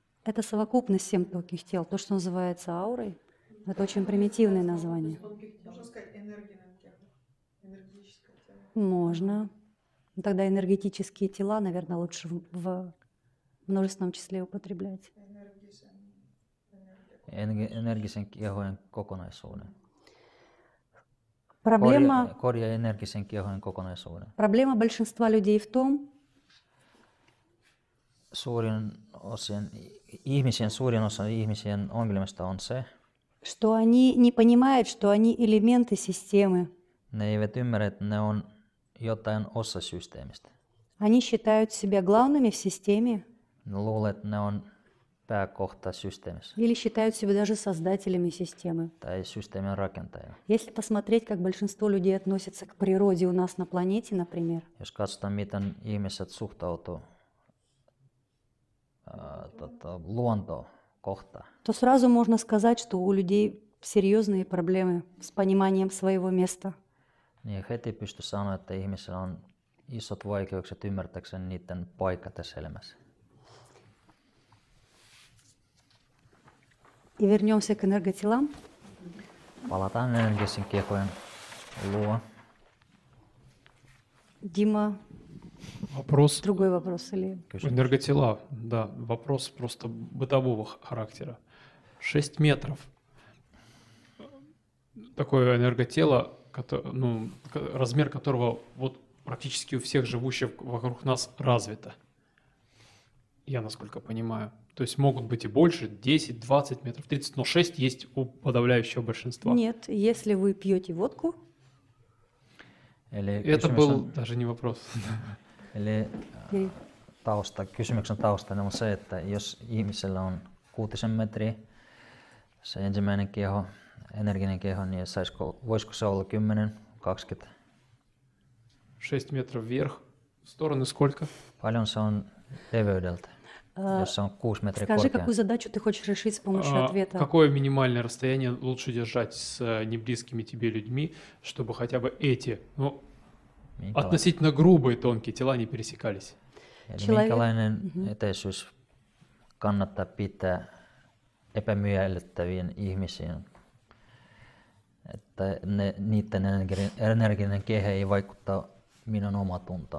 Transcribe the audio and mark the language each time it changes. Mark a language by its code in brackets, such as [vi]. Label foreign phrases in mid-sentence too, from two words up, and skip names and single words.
[ru] Это совокупность 7 тонких тел, то, что называется аурой. Это очень примитивное название. Можно сказать энергийное тело, энергетическое тело. Можно. Ну, тогда энергетические тела, наверное, лучше в множественном числе употреблять. [fi] Energisen kiehojen kokonaisuuden. Korjaa energisen kiehojen kokonaisuuden. [ru] Проблема большинства людей в том, [fi] Suurin osa ihmisien ongelmista on se, [ru] что они не poнимают, что они элементы системы. [fi] ne eivät ymmärrä, että ne on jotain osa systeemistä. [ru] Они считают себя главными в системе [fi] Ne luulee, että ne on pääkohta systeemissä [ru] или считают себя даже создателями системы. [fi] tai systeemin rakentaja. [ru] Если посмотреть, как большинство людей относятся к природе у нас на планете, например, [fi] Jos katsotaan, miten ihmiset suhtautuu luontoon kohtaan, [ru] то сразу можно сказать, что у людей серьезные проблемы с пониманием своего места. [fi] niin heti pysty sanoa, että ihmisillä on isot vaikeukset ymmärtääkseen niiden paikka tässä elämässä. [ru] И вернемся к энерготелам. [fi] Palataan energisen kiekojen luo. [ru] Дима, Вопрос. другой вопрос или... Энерготела, да, вопрос просто бытового характера. 6 метров. Такое энерготело, размер которого вот практически у всех живущих вокруг нас развито. Я насколько понимаю. То есть могут быть и больше, 10, 20 метров, 30, но 6 есть у подавляющего большинства. Нет, если вы пьете водку, [fi] Eli [ru] Это был даже не вопрос. [fi] Eli kysymyksen taustana on se, että jos ihmisellä on 6 metriä, se ensimmäinen kieho, energinen kieho, niin voisiko se olla 10, 20? [ru] 6 метров вверх, в стороны сколько? [fi] Paljon se on leveydeltä, jos se on 6 metriä [ru] скажи, [fi] korkea? [ru] какую задачу ты хочешь решить с помощью ответа. Какое минимальное расстояние лучше держать с неблизкими тебе людьми, чтобы хотя бы эти, относительно грубые тонкие тела не пересекались? [fi] Eli minkälainen etäisyys kannattaa pitää epämiellyttäviin ihmisiin, että niiden energinen kehä ei vaikuttaa minun omatuntoon?